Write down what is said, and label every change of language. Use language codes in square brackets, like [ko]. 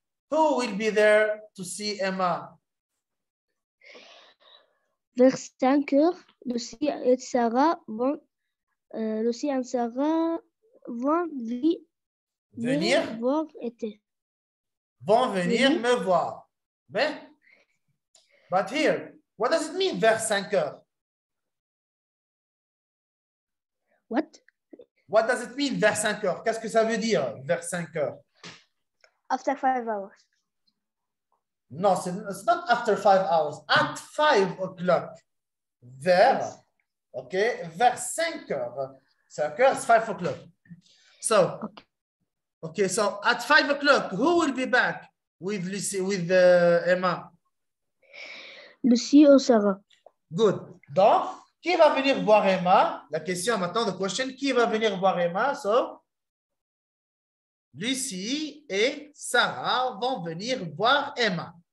[en] Who will be there to see Emma? [fr] Vers 5 heures, Lucie et Sarah vont venir voir été. Vont venir me voir. Mais, [en] but here, what does it mean [fr] vers 5 heures? [en] What? What does it mean [fr] vers 5 heures? Qu'est-ce que ça veut dire vers 5 heures? [en] After 5 hours. No, it's not after 5 hours. At 5 o'clock. [fr] Vers, okay, vers 5 heures. [en] 5 heures is 5 o'clock. So, okay, so at 5 o'clock, who will be back with Lucie, with Emma? [fr] Lucie ou Sarah. [en] Good. [fr] Donc, qui va venir voir Emma? La question maintenant, [en] the question, [fr] qui va venir voir Emma? So, Lucie et Sarah vont venir voir Emma.